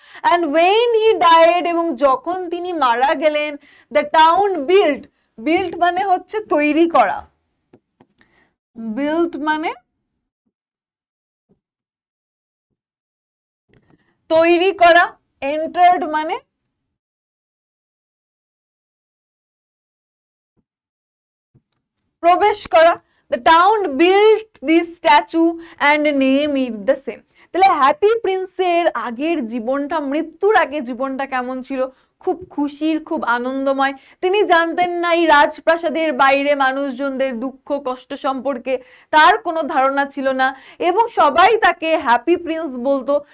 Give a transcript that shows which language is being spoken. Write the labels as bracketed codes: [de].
[en] and when he died, [bn] এবং যখন তিনি মারা গেলেন, [en] the town built, [bn] বিল্ট মানে হচ্ছে তৈরি করা, বিল্ট মানে তৈরি করা, এন্টার্ড মানে প্রবেশ করা। [en] The town built this statue and named it the same. [bn] তাহলে হ্যাপি প্রিন্সের আগের জীবনটা, মৃত্যুর আগে জীবনটা কেমন ছিল? খুব খুশির, খুব আনন্দময়। তিনি জানতেন না এই রাজপ্রাসাদের বাইরে মানুষজনদের দুঃখ কষ্ট সম্পর্কে তার কোনো ধারণা ছিল না, এবং সবাই তাকে হ্যাপি প্রিন্স বলতো।